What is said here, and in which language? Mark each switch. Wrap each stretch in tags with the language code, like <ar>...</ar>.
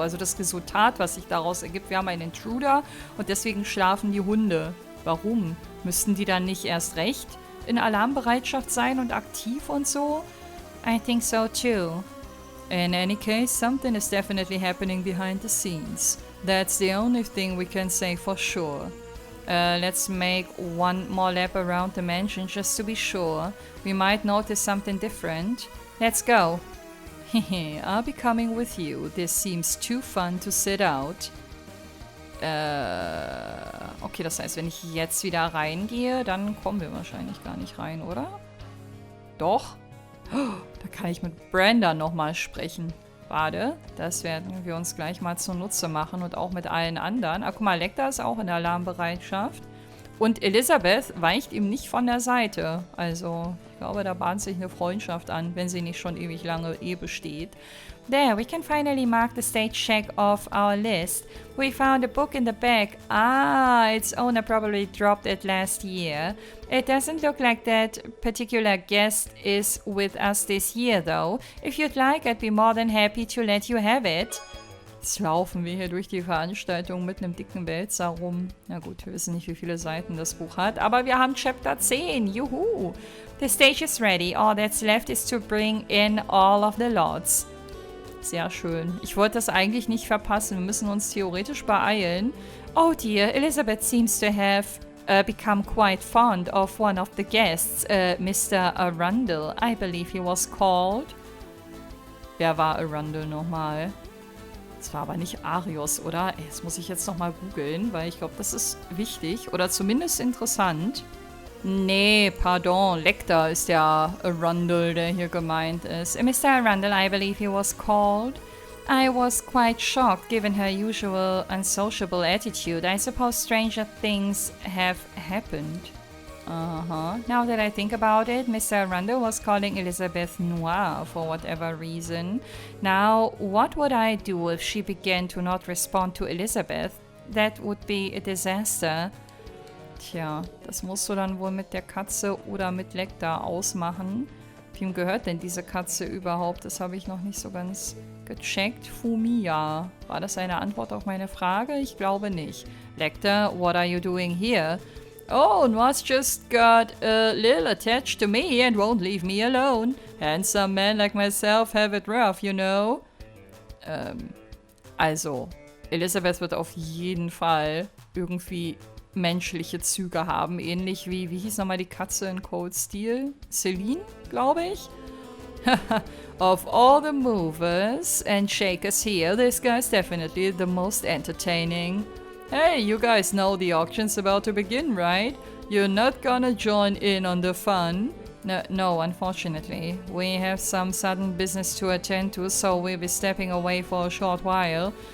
<de>Also das Resultat, was sich daraus ergibt, wir haben einen Intruder und deswegen schlafen die Hunde. Warum? Müssten die dann nicht erst recht in Alarmbereitschaft sein und aktiv und so?</de> <en>I think so too. In any case, something is definitely happening behind the scenes. That's the only thing we can say for sure. Let's make one more lap around the mansion just to be sure. We might notice something different. Let's go. Hehe, I'll be coming with you. This seems too fun to sit out.</en> <de>Okay, das heißt, wenn ich jetzt wieder reingehe, dann kommen wir wahrscheinlich gar nicht rein, oder? Doch. Da kann ich mit Brenda nochmal sprechen. Warte, das werden wir uns gleich mal zunutze machen und auch mit allen anderen. Ah, guck mal, Lecter ist auch in der Alarmbereitschaft. Und Elizabeth weicht ihm nicht von der Seite. Also, ich glaube, da bahnt sich eine Freundschaft an, wenn sie nicht schon ewig lange besteht.</de> <en>There, we can finally mark the stage check off our list. We found a book in the bag. Ah, its owner probably dropped it last year. It doesn't look like that particular guest is with us this year, though. If you'd like, I'd be more than happy to let you have it.</en> <de>Jetzt laufen wir hier durch die Veranstaltung mit einem dicken Wälzer rum. Na gut, wir wissen nicht, wie viele Seiten das Buch hat, aber wir haben Chapter 10. Juhu!</de> <en>The stage is ready. All that's left is to bring in all of the lots.</en> <de>Sehr schön. Ich wollte das eigentlich nicht verpassen. Wir müssen uns theoretisch beeilen.</de> <en>Oh dear, Elizabeth seems to have become quite fond of one of the guests, Mr. Arundel, I believe he was called.</en> <de>Wer war Arundel nochmal? Das war aber nicht Arius, oder? Ey, das muss ich jetzt nochmal googeln, weil ich glaube, das ist wichtig oder zumindest interessant. Nee, pardon, Lecter ist der Arundel, der hier gemeint ist.</de> <en>Mr. Arundel, I believe he was called. I was quite shocked given her usual unsociable attitude. I suppose stranger things have happened. Now that I think about it, Mr. Arundel was calling Elizabeth Noir for whatever reason. Now, what would I do if she began to not respond to Elizabeth? That would be a disaster.</en> <de>Tja, das musst du dann wohl mit der Katze oder mit Lecter ausmachen. Wem gehört denn diese Katze überhaupt? Das habe ich noch nicht so ganz gecheckt. Fumiya. War das eine Antwort auf meine Frage? Ich glaube nicht.</de> <en>Lecter, what are you doing here? Oh, Noir's just got a little attached to me and won't leave me alone. Handsome men like myself have it rough, you know.</en> <de>Also, Elizabeth wird auf jeden Fall irgendwie menschliche Züge haben. Ähnlich wie hieß nochmal die Katze in Cold Steel? Celine, glaube ich.</de> <en>Of all the movers and shakers here, this guy's definitely the most entertaining. Hey, you guys know the auction's about to begin, right? You're not gonna join in on the fun? No, unfortunately. We have some sudden business to attend to, so we'll be stepping away for a short while.</en>